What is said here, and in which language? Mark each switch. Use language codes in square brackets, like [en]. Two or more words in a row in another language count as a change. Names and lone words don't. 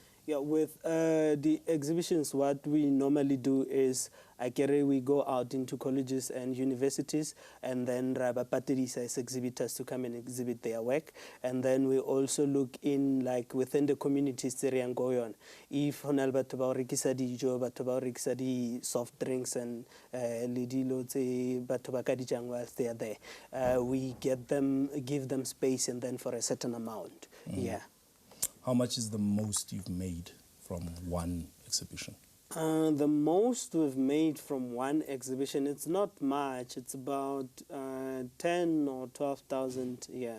[en] Yeah, with the exhibitions, what we normally do is we go out into colleges and universities, and then patirisa as exhibitors to come and exhibit their work. And then we also look in like within the communities that are going on. [st] If honal batho ba rekisa dijo, batho ba rekisa di [en] soft drinks and [st] lidilo tse batho ba ka di jang [en] whilst they are there, we give them space, and then for a certain amount. Yeah. How much is the most you've made from one exhibition? The most we've made from one exhibition, it's not much. It's about 10 or 12,000, yeah.